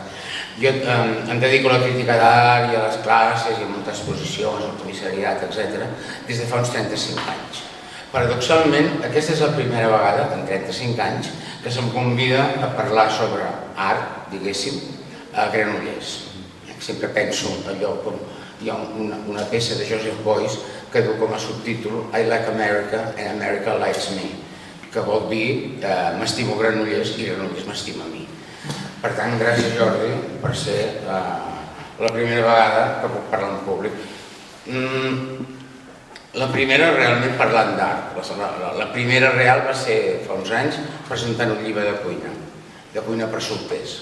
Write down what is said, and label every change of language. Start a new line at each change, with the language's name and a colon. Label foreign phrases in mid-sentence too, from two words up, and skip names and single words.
Catalan: Jo em dedico a la crítica d'art i a les classes i a moltes exposicions, al comissariat, etc., des de fa uns 35 anys. Paradoxalment, aquesta és la primera vegada, en 35 anys, que se'm convida a parlar sobre art, diguéssim, a Granollers. Sempre penso allò com hi ha una peça de Joseph Beuys que diu com a subtítol I like America and America likes me, que vol dir m'estimo Granollers i Granollers m'estima a mi. Per tant, gràcies Jordi per ser la primera vegada que puc parlar en públic. La primera realment parlant d'art. La primera real va ser fa uns anys presentant un llibre de cuina per solters.